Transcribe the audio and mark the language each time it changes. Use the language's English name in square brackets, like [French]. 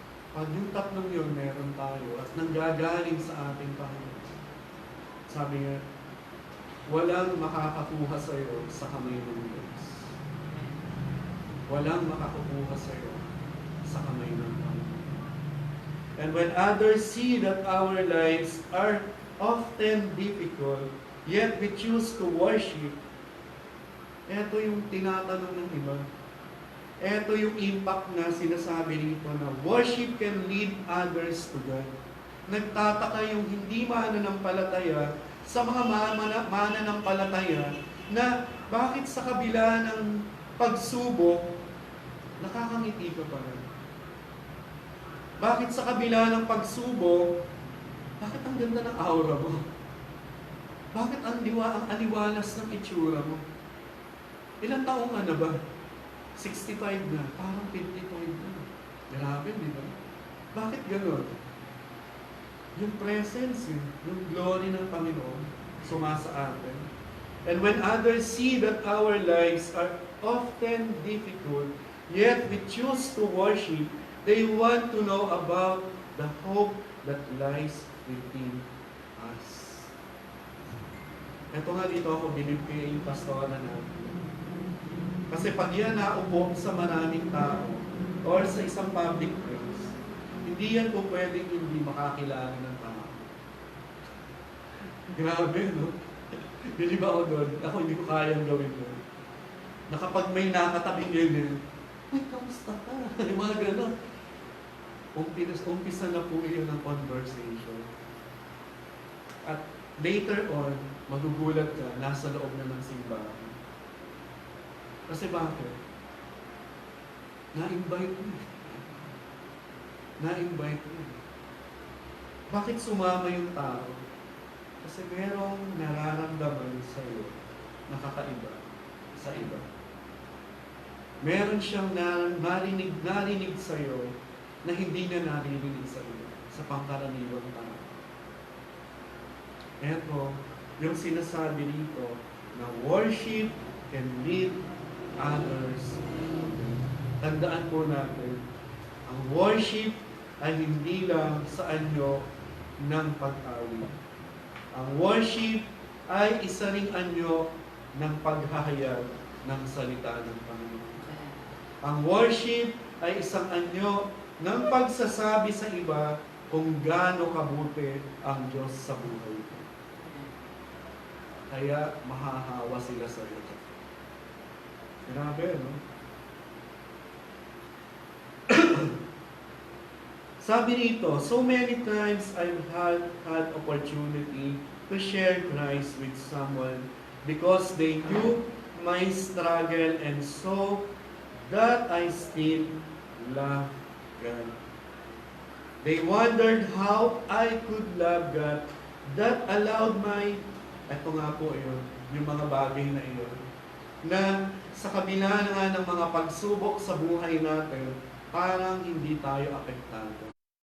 [Filipino] Pag yung tatlong yun meron tayo at nanggagaling sa ating Panginoon. Sabi nga, walang makakakuha sa iyo sa kamay ng Diyos. Walang makakakuha sa iyo sa kamay ng Panginoon. [English] And when others see that our lives are often difficult, yet we choose to worship, [Filipino] eto yung tinatanong ng iba. Ito yung impact na sinasabi rito na [English] worship can lead others to God. [Filipino] Nagtataka yung hindi mananampalataya sa mga mananampalataya na bakit sa kabila ng pagsubok, nakakangiti ka pa rin. Bakit sa kabila ng pagsubok, bakit ang ganda ng aura mo? Bakit ang aliwalas ng itsura mo? Ilang taong ka na ba? 65 na, parang 55 na. Grabe, di ba? Bakit gano'n? Yung presence, yung glory ng Panginoon, sumasa atin. [English] And when others see that our lives are often difficult, yet we choose to worship, they want to know about the hope that lies within us. [Filipino] Ito nga dito ako binibigay yung pastora natin. Kasi pag yan naupo sa maraming tao or sa isang public place, hindi yan po pwedeng hindi makakilala ng tao. Grabe, no? Bilib ako doon. Ako hindi ko kayang gawin doon. Na kapag may nakatabing yun, ay, kamusta ka? Yung mga gano'n. Umpisa na po yun ng conversation. At later on, magugulat ka, nasa loob na ng simbahan. Kasi bakit? Na-invite mo. Na-invite mo. Bakit sumama yung tao? Kasi merong nararamdaman sa iyo na kakaiba sa iba. Meron siyang narinig sa iyo na hindi na naririnig sa iyo, sa pangkaraniwang tao. Eto, yung sinasabi dito na [English] worship can lead others. [Filipino] Tandaan po natin, ang worship ay hindi lang sa anyo ng pag-awit. Ang worship ay isa ring anyo ng paghahayag ng salita ng Panginoon. Ang worship ay isang anyo ng pagsasabi sa iba kung gaano kabuti ang Diyos sa buhay ko. kaya mahahawa sila sa iyo. Grabe, no? Sabi rito, [English] so many times I've had opportunity to share Christ with someone because they knew my struggle and so that I still love God. They wondered how I could love God that allowed [Filipino] eto nga po yun, yung mga bagay na iyon, na sa kabila nga ng mga pagsubok sa buhay natin, parang hindi tayo apektado.